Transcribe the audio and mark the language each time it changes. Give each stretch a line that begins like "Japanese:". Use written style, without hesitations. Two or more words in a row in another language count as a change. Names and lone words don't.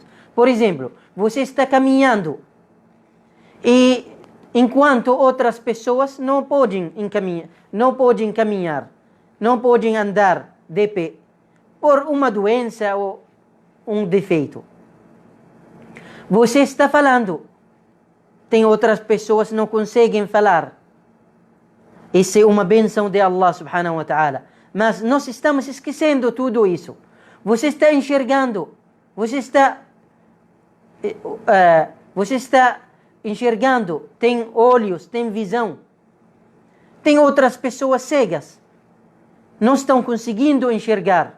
Portuguese: Por exemplo, você está caminhando e enquanto outras pessoas não podem caminhar, não podem andar de pé por uma doença ou um defeito. Você está falando, tem outras pessoas que não conseguem falar. Isso é uma bênção de
Arabic: الله سبحانه وتعالى.
Portuguese: Mas nós estamos esquecendo tudo isso. Você está enxergando, você está enxergando, tem olhos, tem visão. Tem outras pessoas cegas, não estão conseguindo enxergar.